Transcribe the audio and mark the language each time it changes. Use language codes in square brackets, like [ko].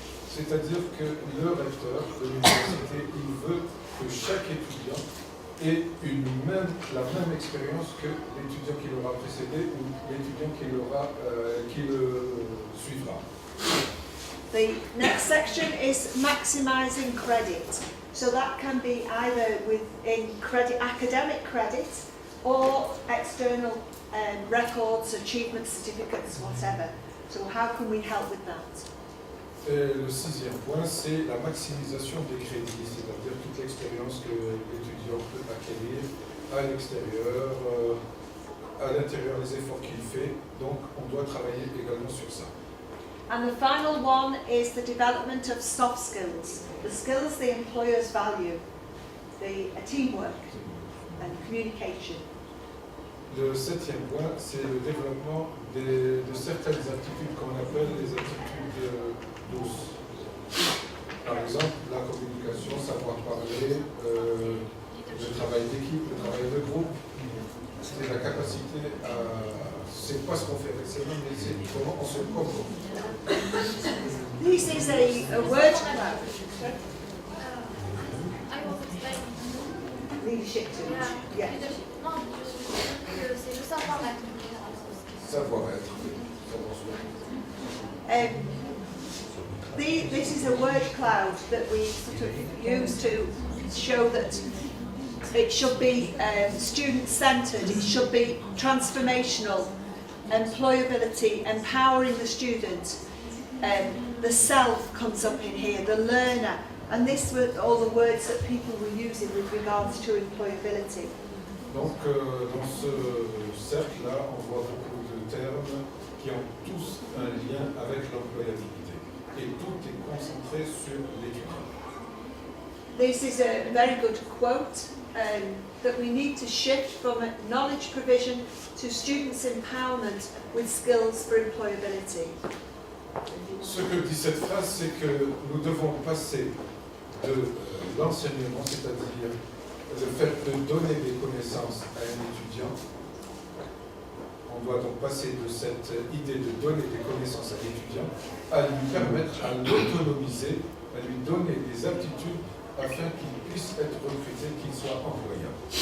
[fr] C'est-à-dire que le recteur de l'université, il veut que chaque étudiant ait la même expérience que l'étudiant qui l'aura précédé ou l'étudiant qui le suivra. [en] The next section is maximising credit. So that can be either within academic credit or external records, achievement certificates, whatever. So how can we help with that? [fr] Et le sixième point, c'est la maximisation des crédits, c'est-à-dire toute l'expérience que l'étudiant peut acquérir à l'extérieur, à l'intérieur des efforts qu'il fait. Donc, on doit travailler également sur ça. [en] And the final one is the development of soft skills, the skills the employers value, the teamwork and communication. [fr] Le septième point, c'est le développement de certaines aptitudes qu'on appelle les aptitudes douces. Par exemple, la communication, savoir parler, le travail d'équipe, le travail de groupe. C'est la capacité à... C'est pas ce qu'on fait avec ses mains, mais c'est comment on se comporte. [en] This is a word cloud. I will explain. Leadership tools. Yeah. [fr] Non, c'est le savoir-être. Savoir-être, savoir-être. [en] this is a word cloud that we sort of use to show that it should be student-centred, it should be transformational, employability, empowering the student. The self comes up in here, the learner, and this were all the words that people were using with regards to employability. [fr] Donc, dans ce cercle-là, on voit beaucoup de termes qui ont tous un lien avec l'employabilité. Et tout est concentré sur l'étudiant. [en] This is a very good quote, that we need to shift from knowledge provision to students' empowerment with skills for employability. [fr] Ce que dit cette phrase, c'est que nous devons passer de l'enseignement, c'est-à-dire le fait de donner des connaissances à un étudiant. On doit donc passer de cette idée de donner des connaissances à l'étudiant à lui permettre à l'autonomiser, à lui donner des aptitudes afin qu'il puisse être recruté, qu'il soit employable.